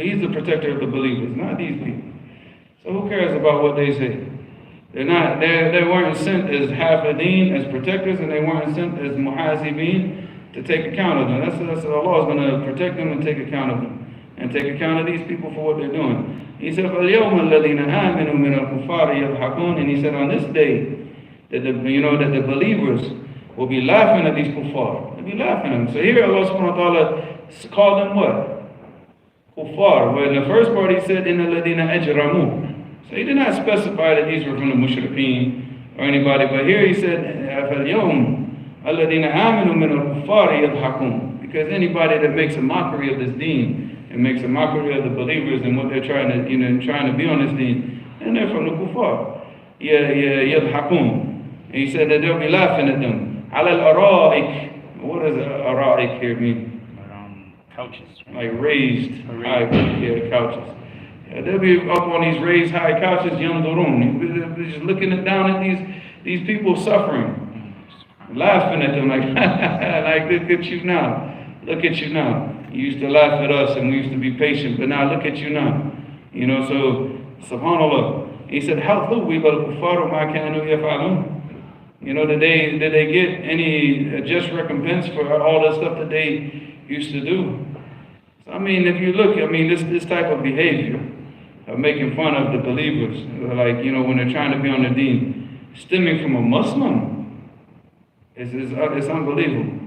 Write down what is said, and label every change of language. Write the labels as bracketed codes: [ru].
[en] He's the protector of the believers, not these people. So who cares about what they say? They weren't sent as hafideen, as protectors, and they weren't sent as muhasibeen to take account of them. That's Allah is going to protect them and take account of them. And take account of these people for what they're doing. He said, [ar] فَالْيَوْمَ الَّذِينَ آمِنُوا مِنَ الْكُفَّارِ يَضْحَكُونَ. [en] And he said, on this day, that the believers will be laughing at these kuffar. They'll be laughing at them. So here Allah subhanahu wa ta'ala called them what? Kuffar. Where in the first part he said, [ar] إِنَّ الَّذِينَ أَجْرَمُوا. [en] So he did not specify that these were from the mushrikeen or anybody. But here he said, [ar] فَالْيَوْمَ الَّذِينَ آمِنُوا مِنَ الْكُفَّارِ يَضْحَكُونَ. [en] Because anybody that makes a mockery of this deen and makes a mockery of the believers and what they're trying to be on this deen, and they're from the kuffar. [ar] يَضْحَكُونَ. [en] And he said that they'll be laughing at them. [ar] عَلَى الْأَرَائِكِ. [en] What does ara'ik here mean? Couches. Like raised high couches. Yeah, they'll be up on these raised high couches, [ar] يَنْظُرُونَ. [en] They're just looking down at these people suffering. Laughing at them like, like look at you now. Look at you now. You used to laugh at us and we used to be patient, but now look at you now. So subhanAllah. He said, [ar] هَلْ ثُوِّبَ الْكُفَّارُ مَا كَانُوا يَفْعَلُونَ. [en] Did they get any just recompense for all the stuff that they used to do? So, if you look, this type of behavior of making fun of the believers, like, when they're trying to be on the deen, stemming from a Muslim, it's unbelievable.